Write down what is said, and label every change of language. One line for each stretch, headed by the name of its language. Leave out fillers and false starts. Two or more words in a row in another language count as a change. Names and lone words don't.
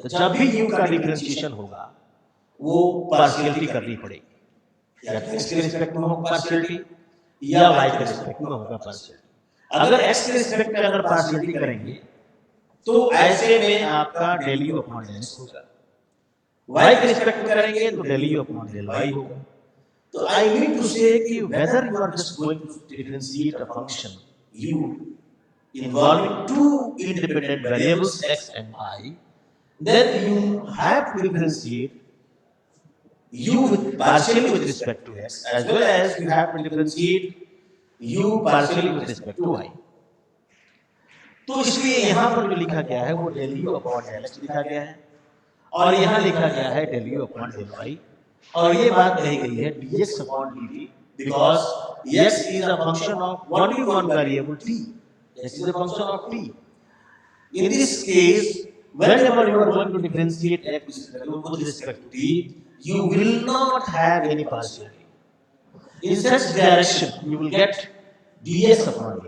Hindi: तो जब भी u का डिफरेंशिएशन होगा वो पार्शियलिटी करनी पड़ेगी, या तो x के रिस्पेक्ट में होगा पार्शियलिटी या y के रिस्पेक्ट में होगा पार्शियलिटी। अगर x के रिस्पेक्ट में अगर पार्शियलिटी करेंगे तो ऐसे में आपका
English: del u upon del x
Hindi: होगा, y के रिस्पेक्ट में करेंगे तो
English: del u upon del y
Hindi: होगा।
English: तो I mean to say कि whether you are just going to differentiate a function u involving two independent variables x and y, then you have to differentiate u with partially with respect to x as well as you have to differentiate u partially with respect to y।
Hindi: तो इसलिए यहाँ पर जो लिखा गया है वो
English: del u upon del x
Hindi: लिखा गया है, और यहाँ लिखा गया है
English: del u upon del y,
Hindi: और ये बात कही गई है
English: dx upon dt because x is a function of only one variable t। x is a function of t। In this case, whenever you are going to differentiate x with respect to t, you will not have any partiality. In such direction, you will get dx upon dt.